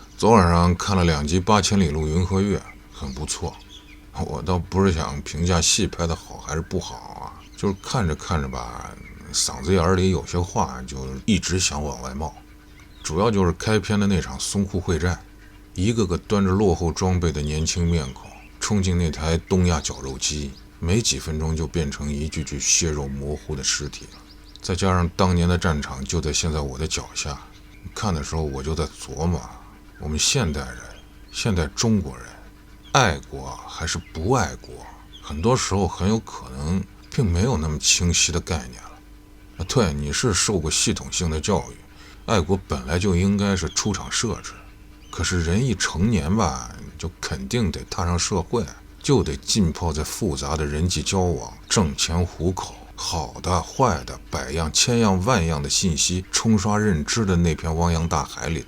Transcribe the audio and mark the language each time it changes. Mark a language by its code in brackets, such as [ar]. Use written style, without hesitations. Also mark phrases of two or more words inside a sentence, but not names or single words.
[zh] 昨晚上看了2集《八千里路雲和月》，很不錯。我倒不是想評價戲拍的好還是不好啊，就是看着看着吧，嗓子眼裡有些話就一直想往外冒。主要就是開篇的那场淞沪會戰，一個個端着落後裝備的年輕面孔衝進那台東亞绞肉機，沒幾分鐘就變成一具具血肉模糊的屍體了。再加上當年的戰场就在现在我的脚下，看的时候我就在琢磨，我们现代人，现代中国人，爱国還是不爱国，很多时候很有可能并沒有那麼清晰的概念了。對，你是受過系統性的教育，愛國本來就應該是出廠設置，可是人一成年吧，就肯定得踏上社會，就得浸泡在複雜的人際交往、掙錢糊口、好的壞的百樣千樣萬樣的信息沖刷認知的那片汪洋大海裡頭。